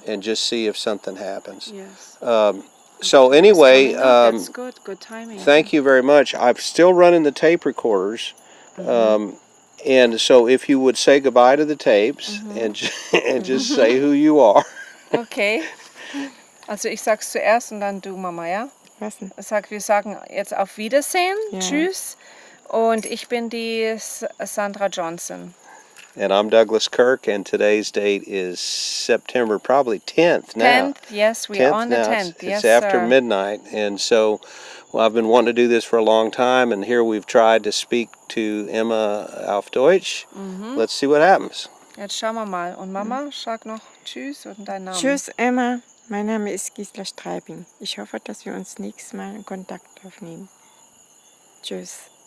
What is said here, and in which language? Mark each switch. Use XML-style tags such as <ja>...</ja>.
<en>and just see if something happens. Yes. So anyway, That's good. Good timing. thank you very much. I'm still running the tape recorders. And so if you would say goodbye to the tapes and just say who you are. Okay.</en> <de>Also ich sag's zuerst und dann du, Mama, ja? Was denn? Wir sagen jetzt auf Wiedersehen, Ja. tschüss. Und ich bin die Sandra Johnson.</de> <en>And I'm Douglas Kirk, and today's date is September probably 10th now. 10th, yes, we are on the now. 10th. It's Yes, after sir. midnight, and so well, I've been wanting to do this for a long time, and here we've tried to speak to Emma</en> <de>auf Deutsch.</de> <en>Let's see what happens.</en> <de>Jetzt schauen wir mal. Und Mama, sag noch tschüss und deinen Namen. Tschüss, Emma. Mein Name ist Gisela Streibing. Ich hoffe, dass wir uns nächstes Mal in Kontakt aufnehmen. Tschüss.</de>